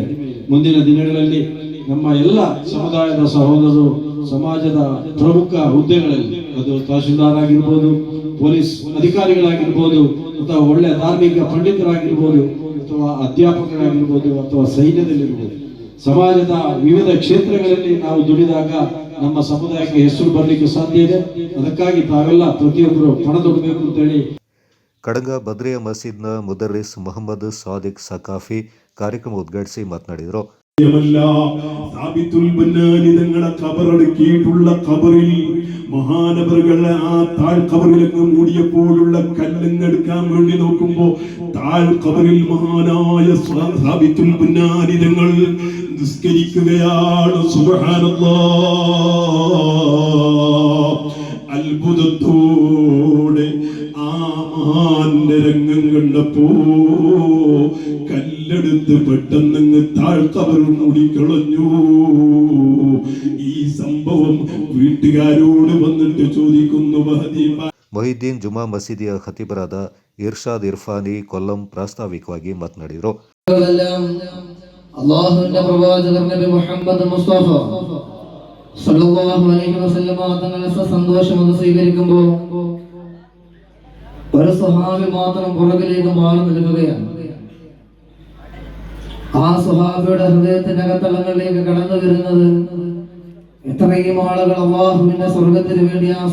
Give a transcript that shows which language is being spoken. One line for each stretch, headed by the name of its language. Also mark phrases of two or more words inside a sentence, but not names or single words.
Kannada: ಮುಂದಿನ ದಿನಗಳಲ್ಲಿ ನಮ್ಮ ಎಲ್ಲ ಸಮುದಾಯದ ಸಹೋದರರು ಸಮಾಜದ ಪ್ರಮುಖ ಹುದ್ದೆಗಳಲ್ಲಿ, ಅದು ತಹಶೀಲ್ದಾರ್ ಆಗಿರ್ಬೋದು, ಪೊಲೀಸ್ ಅಧಿಕಾರಿಗಳಾಗಿರ್ಬೋದು, ಅಥವಾ ಒಳ್ಳೆಯ ಧಾರ್ಮಿಕ ಪಂಡಿತರಾಗಿರ್ಬೋದು, ಅಥವಾ ಅಧ್ಯಾಪಕರಾಗಿರ್ಬೋದು, ಅಥವಾ ಸೈನ್ಯದಲ್ಲಿರ್ಬೋದು, ಸಮಾಜದ ವಿವಿಧ ಕ್ಷೇತ್ರಗಳಲ್ಲಿ ನಾವು ದುಡಿದಾಗ ನಮ್ಮ ಸಮುದಾಯಕ್ಕೆ ಹೆಸರು ಬರಲಿಕ್ಕೆ ಸಾಧ್ಯ ಇದೆ. ಅದಕ್ಕಾಗಿ ತಾವೆಲ್ಲ ಪ್ರತಿಯೊಬ್ಬರು ಪಣತೊಡಬೇಕು ಅಂತ ಹೇಳಿ ಕಡಂಗ ಬದ್ರಿಯಾ ಮಸೀದ್ನ ಮುದರ್ರಿಸ್ ಮೊಹಮ್ಮದ್ ಸಾದಿಕ್ ಸಕಾಫಿ ಕಾರ್ಯಕ್ರಮ ಉದ್ಘಾಟಿಸಿ ಮಾತನಾಡಿದರು.
Malayalam: തങ്ങളെ കബറടക്കിയിട്ടുള്ള കബറിൽ മഹാനവറുകളെ ആ താഴ്കബറിലങ്ങ് മൂടിയപ്പോഴുള്ള കല്ലെടുക്കാൻ വേണ്ടി നോക്കുമ്പോ താഴ്കബറിൽ മഹാനായ സാബിത്തുൽ ബുന്നാനി തങ്ങൾ നിസ്കരിക്കുകയാണ്. സുബ്ഹാനല്ലാഹ്. അത്ഭുതത്തോടെ ആ മഹാന്റെ രംഗം കണ്ടപ്പോ കല്ലെടുത്ത് പെട്ടെന്ന് താഴ്കബർ മൂടിക്കളഞ്ഞു. ഈ സംഭവം വീട്ടുകാരോട് വന്നിട്ട് ചോദിക്കുന്നു.
Kannada: ಮೊಹಿದ್ದೀನ್ ಜುಮಾ ಮಸೀದಿಯ ಖತೀಬರಾದ ಇರ್ಷಾದ್ ಇರ್ಫಾನಿ ಕೊಲ್ಲಂ ಪ್ರಾಸ್ತಾವಿಕವಾಗಿ ಮಾತನಾಡಿದರು.
Malayalam: അല്ലാഹുവിന്റെ പ്രവാചകർ നബി മുഹമ്മദ് മുസ്തഫ
Arabic: صلى الله عليه وسلم
Malayalam: തങ്ങളെ സന്തോഷം സ്വീകരിക്കുമ്പോൾ ഒരു സ്വഹാബി മാത്രം പുറകിലേക്ക് മാറി നിൽക്കുകയാണ്. ആ സ്വഹാബിയുടെ ഹൃദയത്തിന്റെ അകത്തളങ്ങളിലേക്ക് കടന്നു വരുന്നത് എത്രയും ആളുകൾ അല്ലാഹുവിന്റെ സ്വർഗത്തിന് വേണ്ടി ആ